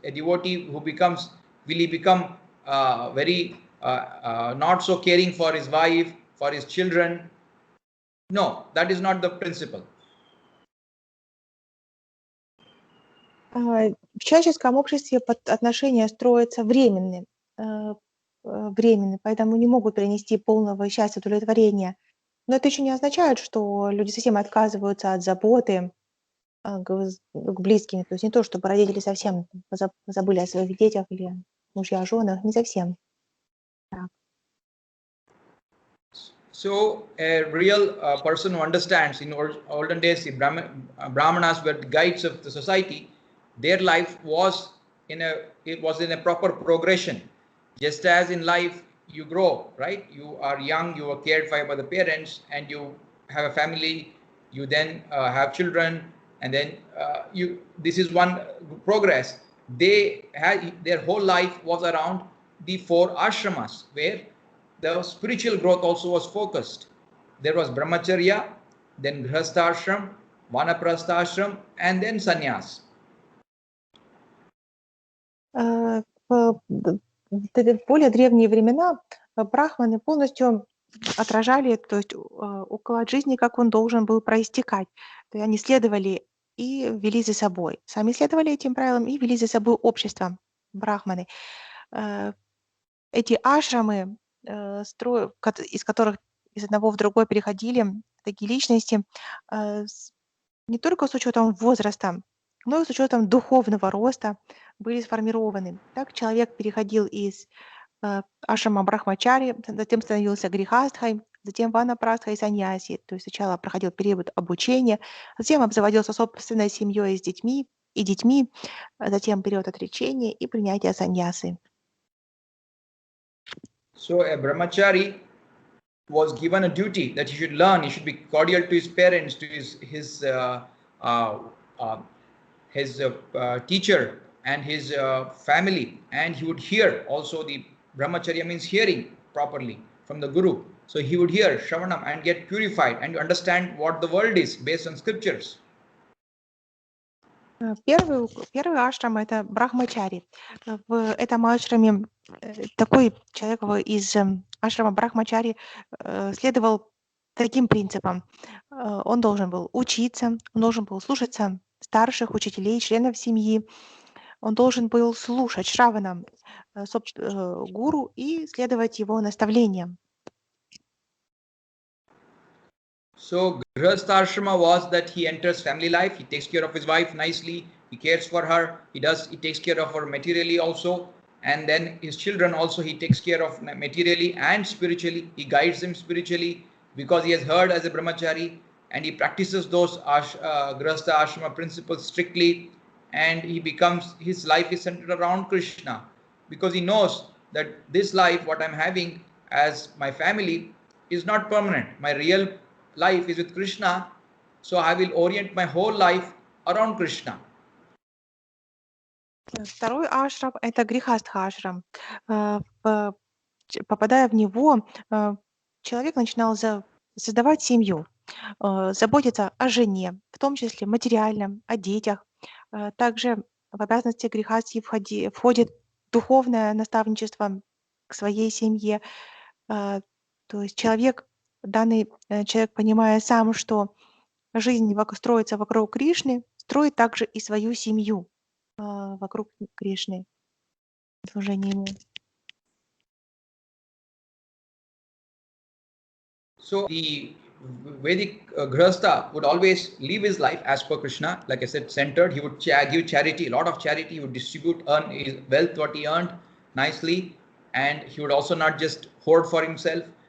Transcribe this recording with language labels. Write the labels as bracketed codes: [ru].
[en] A devotee who will he become very not so caring for his wife, for his children? No, that is not the principle. [ru] В человеческом обществе отношения строятся временные, поэтому не могут принести полного счастья, удовлетворения. Но это еще не означает, что люди совсем отказываются от заботы к близким. То есть не то, чтобы родители совсем забыли о своих детях или мужья, женах, не совсем. Так. [en] So a real person who understands, in olden days, the Brahmanas were the guides of the society. Their life was in a proper progression. Just as in life you grow, right? You are young, you are cared for by the parents, and you have a family. You then have children, and then this is one progress. They had their whole life was around the 4 ashramas, where the spiritual growth also was focused. There was brahmacharya, then grihasthashram, vanaprasthashram, and then sannyas. [ru] В более древние времена брахманы полностью отражали, то есть уклад жизни, как он должен был проистекать. То есть они следовали и вели за собой. Сами следовали этим правилам и вели за собой общество, брахманы. Эти ашрамы, из которых из одного в другой переходили такие личности, не только с учетом возраста, но и с учетом духовного роста были сформированы. Так человек переходил из ашрама брахмачари, затем становился грихастхой, затем ванапрастхой и саньяси. То есть сначала проходил период обучения, затем обзаводился собственной семьей с детьми, затем период отречения и принятия саньясы. [en] So a brahmachari was given a duty that he should learn. He should be cordial to his parents, to his teacher and his family, and he would hear. Also, the brahmacharya means hearing properly from the guru. So he would hear Shravanam and get purified and understand what the world is based on scriptures. [ru] Первый ашрам — это брахмачари. В этом ашраме такой человек из ашрама брахмачари следовал таким принципам. Он должен был учиться, он должен был слушаться старших учителей, членов семьи, он должен был слушать шраванам гуру и следовать его наставлениям. [en] So Grihastha ashrama was that he enters family life, he takes care of his wife nicely, he cares for her, he takes care of her materially also, and then his children also he takes care of materially and spiritually. He guides them spiritually because he has heard as a brahmachari, and he practices those Grihastha ashrama principles strictly, and his life is centered around Krishna because he knows that this life what I'm having as my family is not permanent. My real life is with Krishna, so I will orient my whole life around Krishna. [ru] Второй ашрам — это грихастха ашрам. Попадая в него, человек начинал создавать семью, заботиться о жене, в том числе материально, о детях. Также в обязанности грихастхи входит духовное наставничество к своей семье. То есть данный человек, понимая сам, что жизнь строится вокруг Кришны, строит также и свою семью вокруг Кришны, служение ему. [en] So the Vedic Grihastha would always live his life as per Krishna, like I said, centered. He would give charity, a lot of charity. He would earn his wealth, what he earned nicely, and he would also not just hoard for himself.